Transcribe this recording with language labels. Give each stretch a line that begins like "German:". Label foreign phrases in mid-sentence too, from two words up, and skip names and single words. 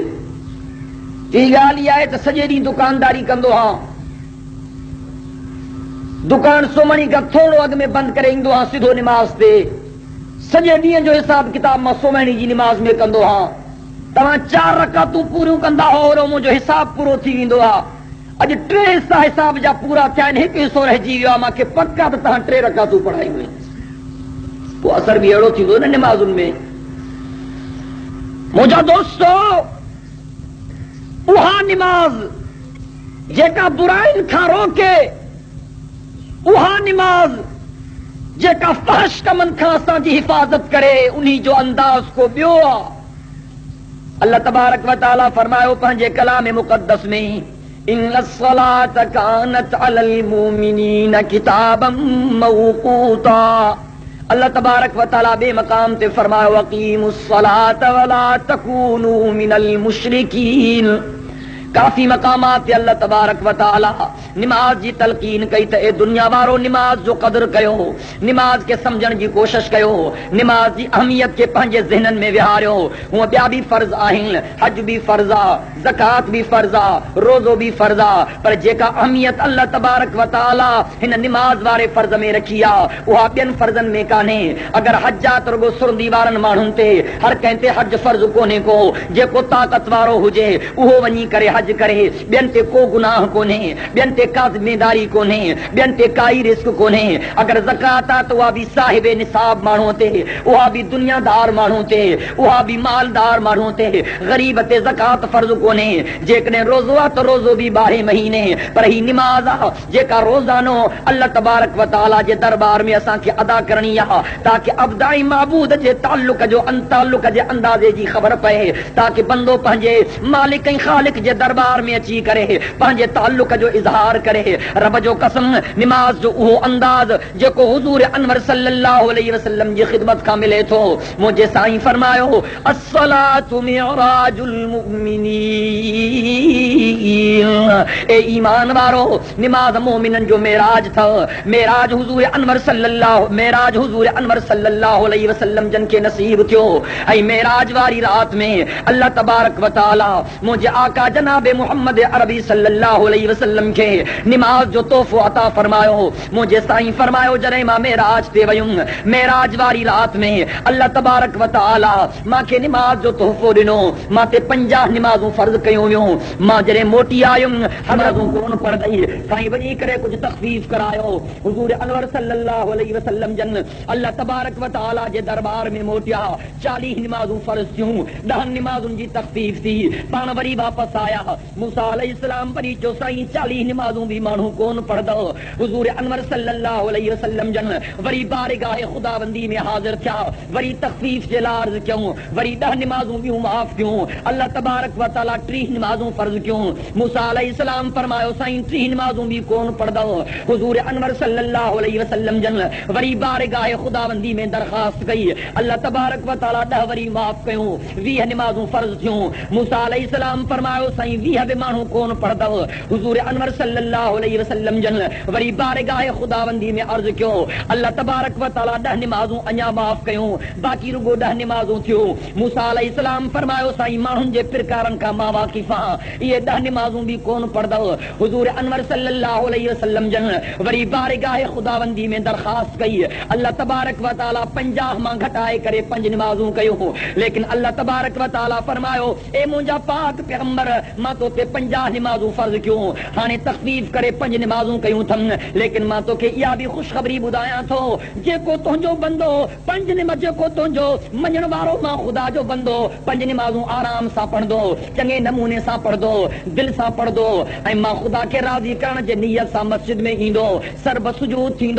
Sindhi: टी ॻाल्हि इहा आहे त सॼे ॾींहुं दुकानदारी कंदो हा, दुकान सोमणी खां थोरो अॻु में बंदि करे ईंदो हा सिधो निमाज़ ते, सॼे ॾींहं जो हिसाब किताब मां सोमणी जी निमाज़ में कंदो हा। तव्हां 4 रकातूं पूरियूं कंदा हो और मुंहिंजो हिसाब पूरो थी वेंदो आहे। अॼु 3 हिसा हिसाब जा पूरा थिया आहिनि, 1 हिसो रहिजी वियो आहे, मूंखे पक आहे त तव्हां 3 रकातूं पढ़ायूं आहिनि। पोइ असर बि अहिड़ो थींदो न निमाज़ुनि में। मुंहिंजा दोस्तो, उहा निमाज़ जेका बुराइनि खां रोके, उहा निमाज़ जेका फहश कमनि खां असांजी हिफ़ाज़त करे, उन्ही जो अंदाज़ को ॿियो आहे।
Arabic: الله تبارك وتعالى
Sindhi: फरमायो पंहिंजे कलाम मुक़द्दस में,
Arabic: إن الصلاة كانت على المؤمنين كتابا موقوتا. الله تبارك وتعالى
Sindhi: बे मकाम ते फरमायो,
Arabic: أقيموا الصلاة ولا تكونوا من المشركين.
Sindhi: काफ़ी मकामात ते
Arabic: الله تبارك وتعالى
Sindhi: निमाज़ जी तलकीन कई त ए दुनिया वारो निमाज़ जो क़दर कयो, निमाज़ के समझण जी कोशिश कयो, निमाज़ जी अहमियत के पंहिंजे ज़हननि में विहारियो। हूअं ॿिया बि फर्ज़ आहिनि, हज बि फर्ज़ आहे, ज़कात बि फर्ज़ आहे, रोज़ो बि फर्ज़ आहे, पर जेका अहमियत
Arabic: الله تبارك وتعالى
Sindhi: हिन निमाज़ वारे फर्ज़ में रखी आहे उहा ॿियनि फर्ज़नि में कान्हे। अगरि हज आहे त रुॻो सुरंदी वारनि माण्हुनि ते, हर कंहिं ते हज फर्ज़ कोन्हे को। जेको ताक़त वारो हुजे उहो वञी करे हज करे, ॿियनि ते को गुनाह कोन्हे, ॿियनि ते का ज़िमेदारी कोन्हे, ॿियनि ते काई रिस्क कोन्हे। अगरि ज़कात आहे त उहा बि साहिबे निसाब माण्हूअ ते, उहा बि दुनियादार माण्हू ते, उहा बि मालदार माण्हू ते। ग़रीब ते ज़कात फर्ज़ कोन्हे। जेकॾहिं रोज़ो आहे त रोज़ो बि 12 महीने, पर ही निमाज़ आहे जेका रोज़ानो
Arabic: الله تبارك وتعالى
Sindhi: जे दरबार में असांखे अदा करणी आहे, ताकि अब्दाई महबूद जे ताल्लुक जे अंदाज़े जी ख़बर पए, ताकि बंदो पंहिंजे मालिक ऐं ख़ालिक जे दरबार में अची करे पंहिंजे ताल्लुक जो इज़हार करे। रब जो कसम, निमाज़ जो उहो अंदाज़ जेको हुज़ूर अनवर
Arabic: صلى الله عليه وسلم
Sindhi: जी ख़िदमत खां मिले थो। मुंहिंजे साईं फरमायो,
Arabic: الصلاة معراج المؤمنين.
Sindhi: ए ईमान वारो, निमाज़ मोमिननि जो मेराज अथव। मेराज हुज़ूर अनवर
Arabic: صلى الله عليه وسلم
Sindhi: जन खे नसीब थियो। ऐं मेराज वारी रात में
Arabic: الله تبارك وتعالى
Sindhi: मुंहिंजे आका जनाब मोहम्मद अरबी
Arabic: صلى الله عليه وسلم
Sindhi: खे निमाज़ जो तोहफ़ो अता फरमायो। मुंहिंजे साईं फरमायो, जॾहिं मां मेराज ते वयुमि, मेराज वारी रात में
Arabic: الله تبارك وتعالى
Sindhi: मूंखे निमाज़ जो तोहफ़ो ॾिनो। मां ते 50 निमाज़ूं फर्ज़ कयूं वियूं। मां जॾहिं मोटी आयुमि, निमाज़ूं कोन पढ़ंदई। साईं वञी करे कुझु तख़फ़ीफ़ करायो। हुज़ूर अनवर
Arabic: صلى الله عليه وسلم
Sindhi: जन
Arabic: الله تبارك وتعالى
Sindhi: जे दरबार में मोटिया। 40 निमाज़ूं फर्ज़ थियूं, 10 निमाज़ुनि जी तख़फ़ीफ़ थी। पाण वरी वापसि आया। मूसा अलैहिस्सलाम वरी चयो, साईं 40 निमाज़ूं बि माण्हू कोन पढ़ंदो। हुज़ूर अनवर
Arabic: صلى الله عليه وسلم
Sindhi: जन वरी बारगाह खुदाबंदी में हाज़िर थिया, वरी तख़फ़ीफ़ जे लाइ अर्ज़ कयूं, वरी 10 निमाज़ूं ॿियूं माफ़ थियूं।
Arabic: الله تبارك وتعالى
Sindhi: 30 निमाज़ूं फर्ज़ कयूं। मूसा अलैहिस्सलाम फरमायो, साईं 30 निमाज़ूं बि कोन पढ़ंदो। हुज़ूर अनवर
Arabic: صلى الله عليه وسلم
Sindhi: जन वरी बारगाह खुदाबंदी में दरख़्वास्त कई।
Arabic: الله تبارك وتعالى
Sindhi: 10 वरी माफ़ कयूं। 20 निमाज़ूं फर्ज़ थियूं। मूसा अलैहिस्सलाम फरमायो, साईं 20 बि माण्हू कोन पढ़ंदव। हुज़ूर अनवर
Arabic: صلى الله عليه وسلم
Sindhi: जन वरी बारगाह खुदाबंदी में अर्ज़ कयो।
Arabic: الله تبارك وتعالى
Sindhi: 10 निमाज़ूं अञा माफ़ कयूं, बाक़ी रुगो 10 निमाज़ूं थियूं। मूसा अलैहिस्सलाम फरमायो, साईं माण्हुनि जे फिरकारनि खां मां वाक़िफ़ आहियां, इहे 10 निमाज़ूं बि कोन पढ़ंदव। हुज़ूर अनवर
Arabic: صلى الله عليه وسلم
Sindhi: जन वरी बारगाह खुदाबंदी में दरख़्वास्त कई।
Arabic: الله تبارك وتعالى
Sindhi: 50 मां घटाए करे 5 निमाज़ूं कयूं। लेकिन
Arabic: الله تبارك وتعالى
Sindhi: फरमायो, ए मुंहिंजा पाक पैगंबर, मां तो ते 50 निमाज़ूं फर्ज़ कयूं, हाणे तख़फ़ीफ़ करे 5 निमाज़ूं कयूं अथमि। लेकिन मां तोखे इहा बि ख़ुशख़बरी ॿुधायां थो, जेको तुंहिंजो बंदो 5 निमाज़, जेको तुंहिंजो मञण वारो मां ख़ुदा जो बंदो 5 निमाज़ूं आराम सां पढ़ंदो, चङे नमूने सां पढ़ंदो, दिलि सां पढ़ंदो, ऐं मां ख़ुदा खे राज़ी करण जे नियत सां मस्जिद में ईंदो, सर्ब सुजूद थींदो।